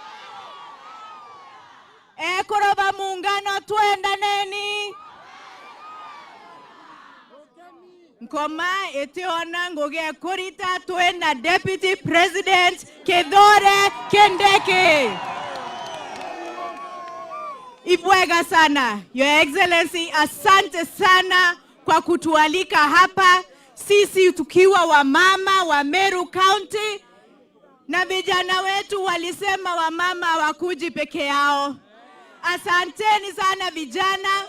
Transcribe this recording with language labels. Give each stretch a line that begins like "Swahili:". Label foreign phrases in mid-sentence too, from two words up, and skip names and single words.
Meru: Kuroba muungano tuendaneni. Nkoma etiona ngoge kurita tuenda Deputy President Kithure Kindiki. Ibwega sana.
English: Your Excellency,
Swahili: asante sana kwa kutualika hapa. Sisi tukiwa wamama wa Meru County, na vijana wetu walisema wamama hawakuji peke yao. Asanteni sana vijana.